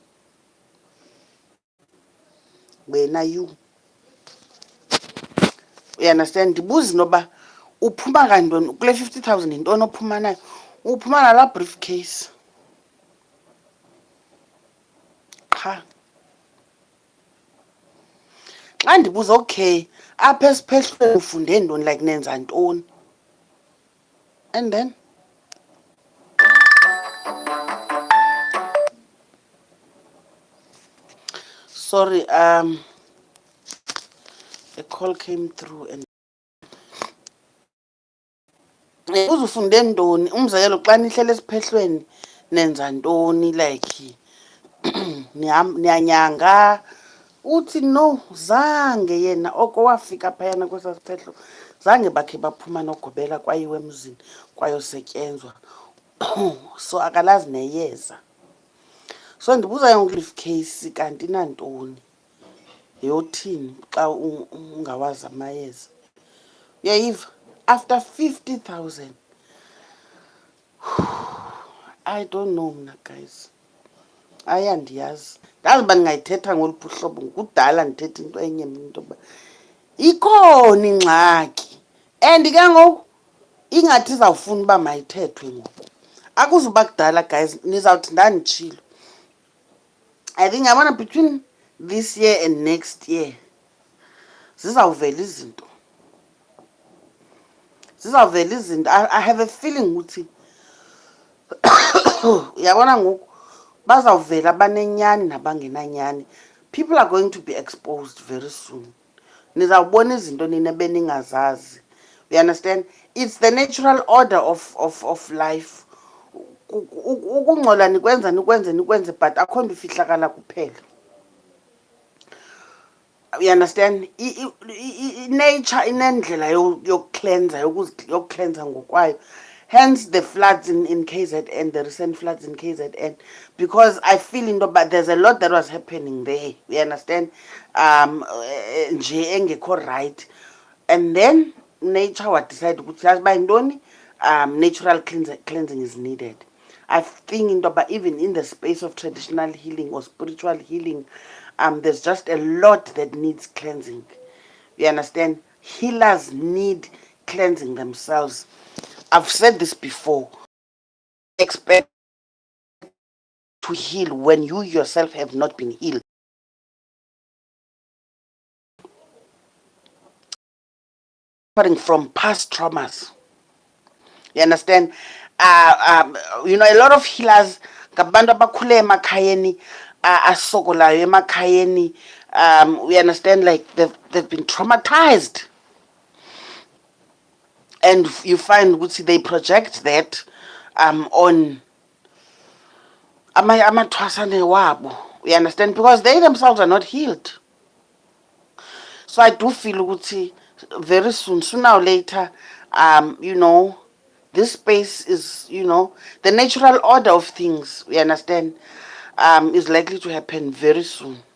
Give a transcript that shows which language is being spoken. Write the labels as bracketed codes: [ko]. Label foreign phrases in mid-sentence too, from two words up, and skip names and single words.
[xh] wena [en] you understand [xh] ndibuza noba uphuma kantoni kule 50,000 yintoni ophuma nayo uphuma nalaa briefcase qha xa ndibuza okay apha esiphehlweni ufunde ntoni like nenza ntoni [en] and then sorry a call came through and [xh] uzufunde ntoni umzekelo xa nihlele esiphehlweni nenza ntoni like niyanyanga uthi no zange yena oko wafika phayana kwesaa siphehlo zange bakhe baphuma nogobela kwayiwe emzini kwayosetyenzwa so akalazi neyeza so ndibuza yonke briefcase kanti nantoni yothini xa ungawazi amayeza uyayiva after 50,000 [en] I don't know [xh] mna guys ayandiyazi ndazi uba ndingayithetha ngoluphi uhlobo kudala ndithetha into enye mna into yoba ikhona ingxaki and ke ngoku ingathi izawufuna uba mayithethwe ngoku akuzuba kudala guys nizawuthi ndanditshilo [en] I think [xh] yabona [en] between this year and next year [xh] zizawuvela izinto [en] I have a feeling [xh] ukuthi uyabona ngoku bazawuvela abanenyani nabangenanyani [en] people are going to be exposed very soon [xh] nizawubona izinto nina beningazazi [en] you understand it's the natural order of life [xh] ukungcola nikwenze [en] but [xh] akho nto ifihlakala kuphela [en] you understand nature [xh] inendlela yokuklenza ngokwayo [en] hence the floods in KZN the recent floods in KZN because I feel into but there's a lot that was happening there you understand [xh] nje engekho [en] right and then nature what decided [xh] ukuthi yazi uba yintoni [en] natural cleansing is needed I think into but even in the space of traditional healing or spiritual healing there's just a lot that needs cleansing you understand healers need cleansing themselves I've said this before expect to heal when you yourself have not been healed suffering from past traumas you understand you know a lot of healers [xh] ngabantu abakhule emakhayeni asokolayo emakhayeni [en] we understand like they've been traumatized and you find ukuthi they project that on [xh] amathwasane wabo [en] you understand because they themselves are not healed so I do feel ukuthi very soon sooner or later you know this space is you know the natural order of things we understand is likely to happen very soon